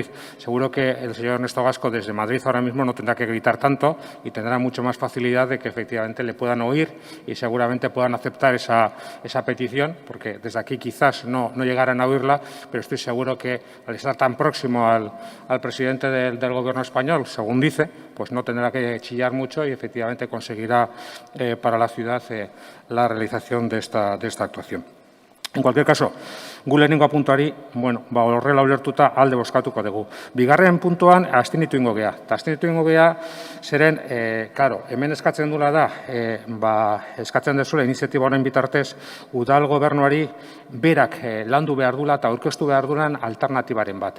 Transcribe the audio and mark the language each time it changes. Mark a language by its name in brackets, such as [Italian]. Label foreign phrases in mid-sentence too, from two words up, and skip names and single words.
[Spanish] Seguro que el señor Ernesto Gasco desde Madrid ahora mismo no tendrá que gritar tanto y tendrá mucho más facilidad de que efectivamente le puedan oír y seguramente puedan aceptar esa petición, porque desde aquí quizás no llegaran a oírla, pero estoy seguro que al estar tan próximo al presidente del Gobierno español, según dice, pues no tendrá que chillar mucho y efectivamente conseguirá para la ciudad la realización de esta actuación. En cualquier caso, [Basque] gu lehenengo puntuari, bueno, horrela ulertuta alde bozkatuko dugu. Bigarren puntuan abstenitu ingo gea. Eta abstenitu ingo gea, zeren, claro, hemen eskatzen dula da, eskatzen dezula iniziatiba horren bitartez, udal gobernuari berak landu behar dula eta aurkeztu behar dulan alternatibaren bat.